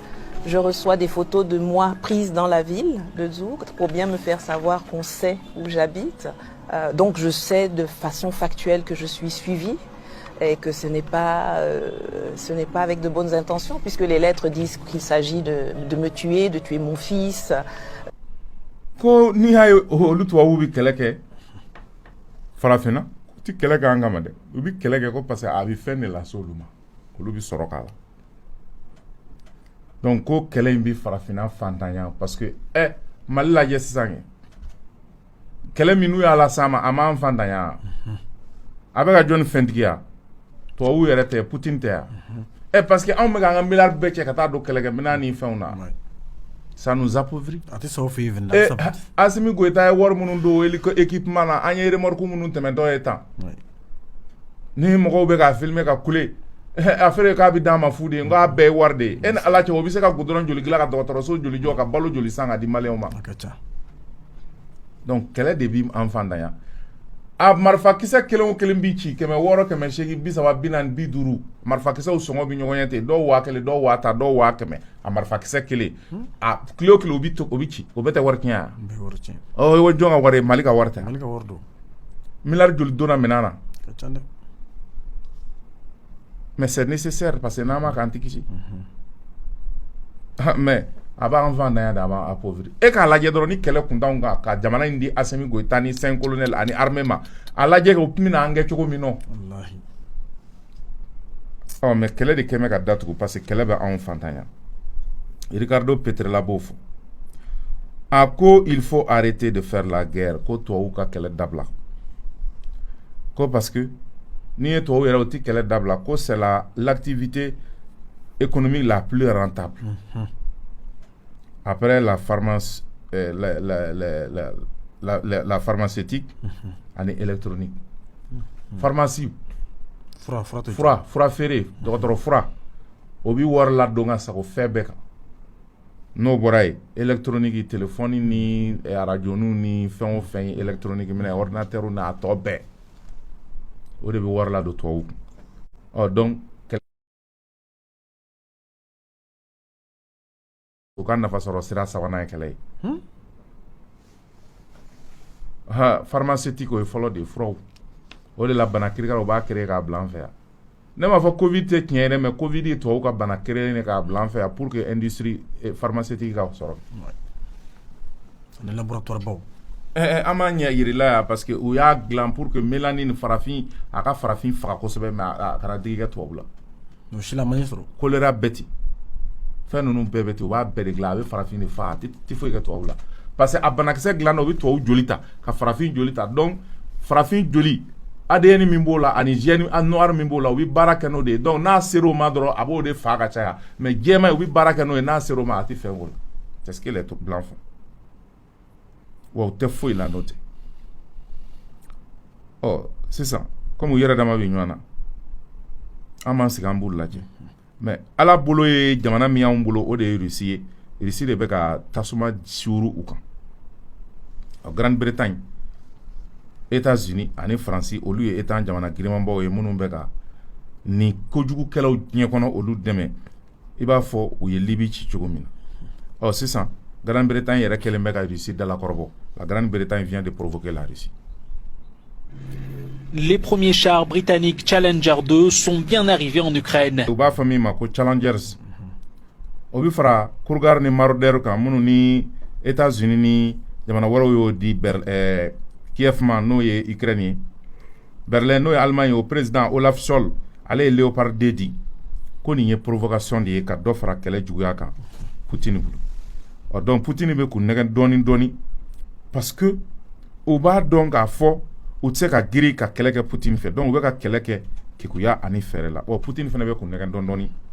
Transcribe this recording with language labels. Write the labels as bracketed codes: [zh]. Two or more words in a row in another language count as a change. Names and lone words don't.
[fr] Je reçois des photos de moi prises dans la ville de Zoug pour bien me faire savoir qu'on sait où j'habite. Donc je sais de façon factuelle que je suis suivie et que ce n'est pas avec de bonnes intentions, puisque les lettres disent qu'il s'agit de me tuer, de tuer mon fils. [bm] Ko ni hay olu tubabu bi kɛlɛ kɛ farafinna u ti kɛlɛ kɛ an kama dɛ u bi kɛlɛ kɛ ko [fr] parce que [bm] a bi fɛn de lase olu ma olu bi sɔrɔ k'a la donc ko kɛlɛ in bi farafinna fantanya [fr] parce que [bm] Mali lajɛ sisan kɛ kɛlɛ min n'u y'a las'an ma a m'an fantanya a bɛ ka jɔnni fɛntigiya tubabu yɛrɛ tɛ Poutine tɛ yan [fr] parce que [bm] anw bɛ k'an ka miliyari bɛɛ cɛ ka taa don kɛlɛkɛminɛn ni fɛnw na. [fr] Ça nous appauvrit. [bm] Assimi Goïta est war minnu don équipement na an ye remorque minnu tɛmɛtɔ ye tan ni mɔgɔw bɛ k'a filmer ka kule a fɛrɛ k'a bɛ d'an ma fu de ye n k'a bɛɛ ye wari de ye e ni Ala cɛ o bɛ se ka goudron joli dilan ka dɔgɔtɔrɔso joli jɔ ka balo joli san ka di maliyɛnw ma donc kɛlɛ de bi an fantanya a marifakisɛ kelen o kelen bi ci 600 800 30 40 50 marifakisɛw sɔngɔ bi ɲɔgɔn ɲɛ ten dɔw 1000 dɔw 1000 dɔw 100 a marifakisɛ kelen a kilo o kilo o bi ci o bɛ tɛ wari tiɲɛ wa o jɔn ka wari Mali ka wari tɛ miliyari joli donna minɛn na [fr] mais c'est nécessaire parce que [bm] n'an ma k'an tɛ kisi mais a b'an fantanya de a b'an appauvrir e k'a lajɛ dɔrɔn ni kɛlɛ kun t'anw kan ka jamana in di Assimi Goïta ni 5 colonels ani armée ma a lajɛ o tun bɛna an kɛ cogo min nɔ mais kɛlɛ de kɛmɛ ka datugu [fr] parce que [bm] kɛlɛ bɛ anw fantanya Ricardo Petrella b'o fɔ a ko [fr] il faut arrêter de faire la guerre [bm] ko tubabu ka kɛlɛ dabila ko [fr] parce que [bm] n'i ye tubabu yɛrɛ o tɛ kɛlɛ dabila ko [fr] c'est l'activité économique la plus rentable après la pharmacie, la pharmaceutique et électronique. [bm] Pharmacie. Fura feere dɔgɔtɔrɔ fura o bi wari ladon ka sago fɛn bɛɛ kan n'o bɔra ye [fr] électronique téléphone [bm] ni radio ni fɛn o fɛn ye électronique minɛ ordinateur n'a tɔ bɛɛ o de bi wari ladon tubabu kun donc o ka nafa sɔrɔ sira sabanan ye kɛlɛ ye pharmaceutique o ye fɔlɔ de ye furaw o de la bana kirikara o b'a créer k'a bila an fɛ yan ne m'a fɔ covid tɛ tiɲɛ dɛ mais covid ye tubabu ka bana créer de k'a bila an fɛ yan [fr] pour que industrie pharmaceutique [bm] ka sɔrɔ ni laboratoire baw an m'a ɲɛ yirila yan [fr] parce que [bm] u y'a dilan [fr] pour que [bm] mélanine farafin a ka farafin faga kosɛbɛ mais a kana digi kɛ tubabu la o si la man ɲɛ sɔrɔ choléra bɛɛ ten fɛn ninnu bɛɛ bɛ ten u b'a bɛɛ de dilan a bɛ farafin de faga a tɛ foyi kɛ tubabu la [fr] parce que [bm] a banakisɛ dilan na u bɛ tubabu joli ta ka farafin joli ta donc farafin joli ADN min b'o la ani [fr] gène noir [bm] min b'o la u bɛ baara kɛ n'o de ye donc n'a ser'o ma dɔrɔn a b'o de faga ka caya mais jɛman u bɛ baara kɛ n'o ye n'a ser'o ma a tɛ fɛn k'o la [fr] c'est ce que les blancs font [bm] wa u tɛ foyi la n'o tɛ sisan comme u yɛrɛ dama bɛ ɲɔgɔn na an b'an sigi an b'u lajɛ mais ala bolo ye jamana min y'anw bolo o de ye Russie ye Russie de bɛ ka tasuma suuru u kan Grande-Bretagne États-Unis ani Faransi olu ye État jamana girimanbaw ye minnu bɛ ka ni kojugukɛlaw diɲɛ kɔnɔ olu dɛmɛ i b'a fɔ u ye Libi ci cogo min na sisan Grande-Bretagne yɛrɛ kɛlen bɛ ka Russie dalakɔrɔbɔ la [fr] Grande-Bretagne vient de provoquer la Russie. Les premiers chars britanniques Challenger 2 sont bien arrivés en Ukraine. [bm] U b'a fɔ min ma ko Challengers o bi fara Cougar ni Marauder kan minnu ni États-Unis ni jamana wɛrɛw y'o di Kiev ma n'o ye Ukraine ye Berlin n'o ye Allemagne o président Olaf Scholz ale ye Léopard 2 di ko nin ye provocation de ye ka dɔ fara kɛlɛ juguya kan Poutine bolo donc Poutine bɛ k'u nɛgɛ dɔɔni dɔɔni parce que u b'a dɔn k'a fɔ u tɛ se ka giri ka kɛlɛ kɛ Poutine fɛ donc u bɛ ka kɛlɛ kɛ kekuya ani fɛrɛ la Poutine fana bɛ k'u nɛgɛ dɔɔni dɔɔni